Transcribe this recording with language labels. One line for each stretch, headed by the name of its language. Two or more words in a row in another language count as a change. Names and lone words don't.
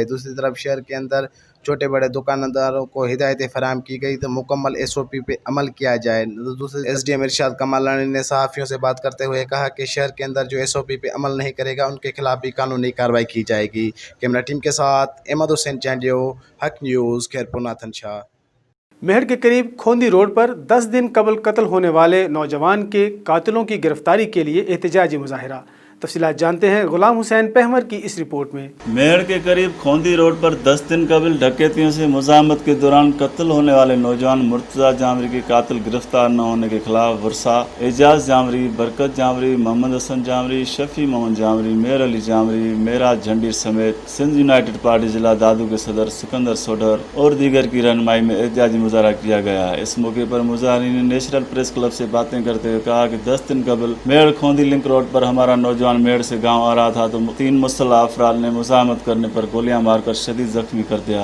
Urdu: دوسری طرف شہر کے اندر چھوٹے بڑے دکانداروں کو ہدایتیں فراہم کی گئی تو مکمل SOP پے عمل کیا جائے. دوسرے SDM ارشاد کمالانی نے صحافیوں سے بات کرتے ہوئے کہا کہ شہر کے اندر جو SOP پے عمل نہیں کرے گا ان کے خلاف بھی قانونی کارروائی کی جائے گی. کیمرہ ٹیم کے ساتھ احمد حسین چانڈیو، حق نیوز، خیرپور ناتھن شاہ. مہر کے قریب کھوندی روڈ پر 10 دن قبل قتل ہونے والے نوجوان کے قاتلوں کی گرفتاری کے لیے احتجاجی مظاہرہ. تفصیلات جانتے ہیں غلام حسین پہمر کی اس رپورٹ میں. مہر کے قریب کھوندی روڈ پر 10 دن قبل ڈکیتیوں سے مزاحمت کے دوران قتل ہونے والے نوجوان مرتضیٰ جامڑی کے قاتل گرفتار نہ ہونے کے خلاف ورشا، اعجاز جامڑی، برکت جامڑی، محمد حسن جامڑی، شفیع محمد جامڑی، مہر علی جامڑی، معراج جھنڈیر سمیت سندھ یونائیٹڈ پارٹی ضلع دادو کے صدر سکندر سوڈر اور دیگر کی رہنمائی میں احتجاجی مظاہرہ کیا گیا. اس موقع پر مظاہرین نے نیشنل پریس کلب سے باتیں کرتے ہوئے کہا کہ 10 دن قبل مہر کھوندی لنک روڈ پر ہمارا نوجوان میڑ سے گاؤں آ رہا تھا تو 3 مسلح افراد نے مزاحمت کرنے پر گولیاں مار کر شدید زخمی کر دیا.